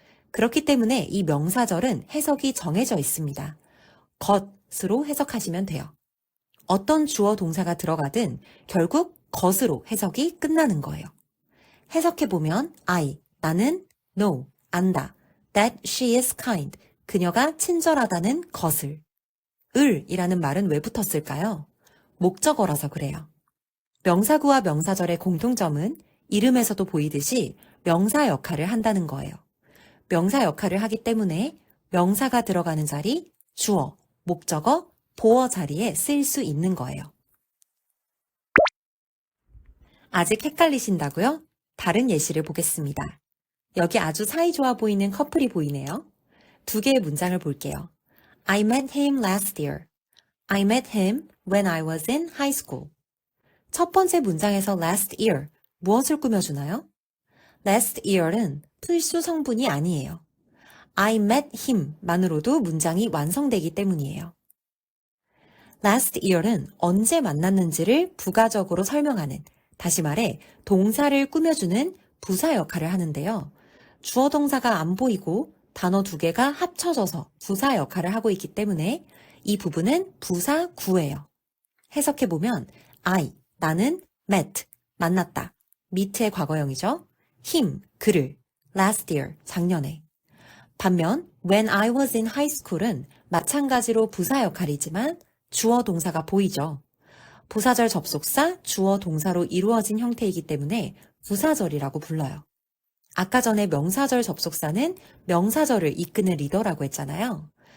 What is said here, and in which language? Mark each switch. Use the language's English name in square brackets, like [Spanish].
[Korean] 그렇기 때문에 이 명사절은 해석이 정해져 있습니다. 것으로 해석하시면 돼요. 어떤 주어 동사가 들어가든 결국 것으로 해석이 끝나는 거예요. 해석해보면 I, 나는 know, 안다. [English] that she is kind, [Korean] 그녀가 친절하다는 것을. 을이라는 말은 왜 붙었을까요? 목적어라서 그래요. 명사구와 명사절의 공통점은 이름에서도 보이듯이 명사 역할을 한다는 거예요. 명사 역할을 하기 때문에 명사가 들어가는 자리, 주어, 목적어, 보어 자리에 쓰일 수 있는 거예요. 아직 헷갈리신다고요? 다른 예시를 보겠습니다. 여기 아주 사이좋아 보이는 커플이 보이네요. 두 개의 문장을 볼게요. [English] I met him last year. I met him when I was in high school. [Korean] 첫 번째 문장에서 last year, 무엇을 꾸며주나요? last year는 필수 성분이 아니에요. [English] I met him [Korean] 만으로도 문장이 완성되기 때문이에요. last year는 언제 만났는지를 부가적으로 설명하는, 다시 말해 동사를 꾸며주는 부사 역할을 하는데요. 주어 동사가 안 보이고 단어 두 개가 합쳐져서 부사 역할을 하고 있기 때문에 이 부분은 부사구예요. 해석해보면 I, 나는 met, 만났다. meet의 과거형이죠. [English] him, [Korean] 그를, [English] last year, [Korean] 작년에. 반면 [English] when I was in high school [Korean] 은 마찬가지로 부사 역할이지만 주어 동사가 보이죠. 부사절 접속사, 주어 동사로 이루어진 형태이기 때문에 부사절이라고 불러요. 아까 전에 명사절 접속사는 명사절을 이끄는 리더라고 했잖아요.